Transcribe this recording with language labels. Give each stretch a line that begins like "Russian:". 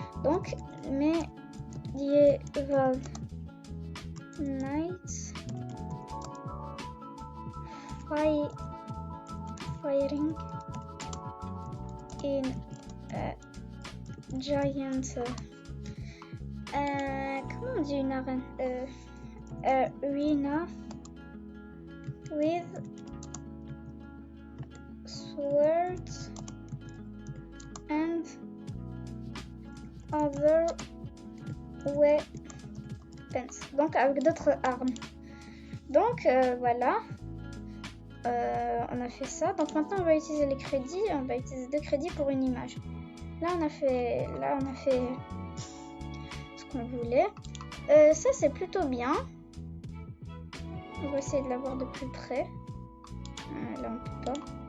French: Donc,
English: Medieval Knights Fighting in a giant...
French: comment on dit une arène?
English: Arena with swords and other weapons.
French: Donc avec d'autres armes. Donc voilà. On a fait ça. Donc maintenant on va utiliser les crédits. On va utiliser 2 crédits pour une image. Là on a fait ce qu'on voulait. Ça c'est plutôt bien. On va essayer de la voir de plus près. Là on peut pas.